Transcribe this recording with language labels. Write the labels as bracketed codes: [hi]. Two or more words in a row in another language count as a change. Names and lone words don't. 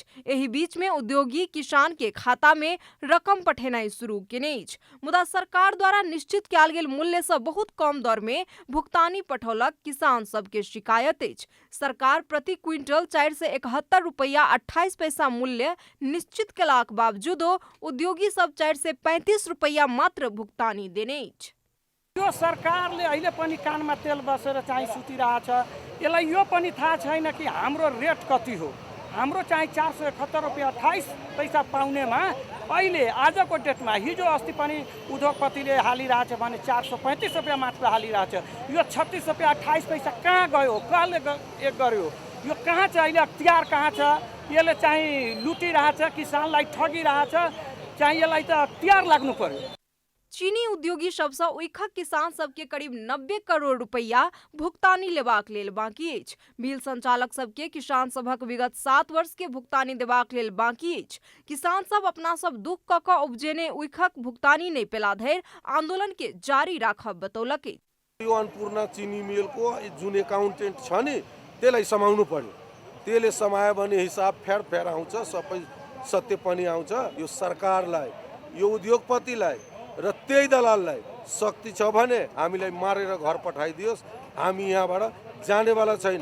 [mai] एहि बीच में उद्योगी किसान के खाता में रकम पठेनाइ शुरू केने अछि, मुदा सरकार द्वारा निश्चित कयल गेल मूल्य सँ बहुत कम दर में भुगतानी पठौलक किसान सब के शिकायत अछि। सरकार प्रति क्विंटल 471 रुपया 28 पैसा मूल्य निश्चित केलाक बावजूदो उद्योगी सब 435 रुपया मात्र भुगतानी देने अछि। [ne] यो सरकारले अहिले पनि कानमा तेल बसेर चाहिँ सुतिरहेछ। यसलाई यो पनि थाहा छैन कि हाम्रो रेट कति हो। हाम्रो चाहिँ 471 रुपियाँ 28 पैसा पाउनेमा अहिले आजको डेटमा हिजो अस्ति पनि उद्योगपतिले हालिरहेछ भने 435 रुपियाँ मात्र हालिरहेछ। यो 36 रुपियाँ 28 पैसा कहाँ गयो, कसले गर्यो, यो कहाँ छ? अहिले अख्तियार कहाँ छ? यसले चाहिँ लुटिरहेछ, किसानलाई ठगिरहेछ। चाहिँ यसलाई त अख्तियार लाग्नु पर्यो। [mai] चीनी उद्योगी सबसँ उइखक किसान सबके करीब 90 करोड़ रुपैया भुगतानी लेबाक लेल बाकी अछि। मिल संचालक सबके किसान सभक विगत 7 वर्ष के भुगतानी देबाक लेल बाकी अछि। किसान सब अपना सब दुख क क उपजेने उइखक भुगतानी नहीं पेला धरि आंदोलन के जारी राखब बतौलक। [ne] यो अन्नपूर्ण चिनी मिलको जुन एकाउन्टेन्ट छ नि त्यसलाई समाउनु पर्यो। त्यसले समायो भने हिसाब फेर आउँछ, सबै सत्य पनि आउँछ। यो सरकारलाई, यो उद्योगपतिलाई र त्यही दलाललाई शक्ति छ भने हामीलाई मारेर घर पठाइदियोस्, हामी यहाँबाट जानेवाला छैन।